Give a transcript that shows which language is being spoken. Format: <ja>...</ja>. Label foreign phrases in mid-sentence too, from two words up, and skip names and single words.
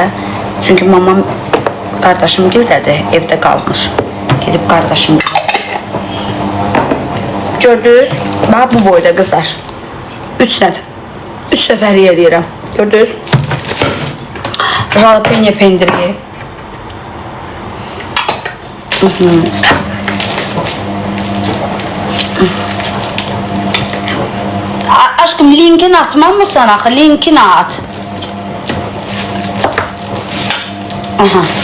<az>Çünki mamam qardaşım gildədir, evdə qalmış. Gedib qardaşım. Gördünüz? Bax, bu boyda qızlar. 3 nəfəri eləyirəm. Gördünüz? Jalapeno pendiri.</az> <tr>Aşkım, linkini atmam mı sana?</tr> <az>Linkini at. Aha.</az>